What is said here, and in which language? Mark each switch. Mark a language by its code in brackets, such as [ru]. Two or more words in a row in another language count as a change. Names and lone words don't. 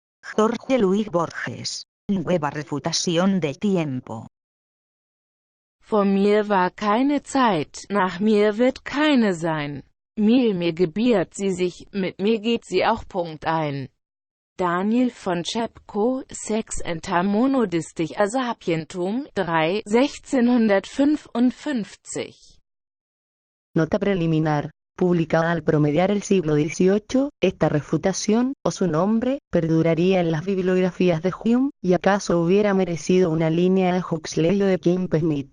[es] Jorge Luis Borges. Nueva refutación del tiempo. [de] Vor mir war keine Zeit, nach mir wird keine sein. Mir gebiert sie sich, mit mir geht sie auch. Ein. Daniel von Czepko, Sex enter monodistic a sapientum, 3, 1655. [es] Nota preliminar. Publicada al promediar el siglo XVIII, esta refutación, o su nombre, perduraría en las bibliografías de Hume, y acaso hubiera merecido una línea de Huxley o de Kimp Smith.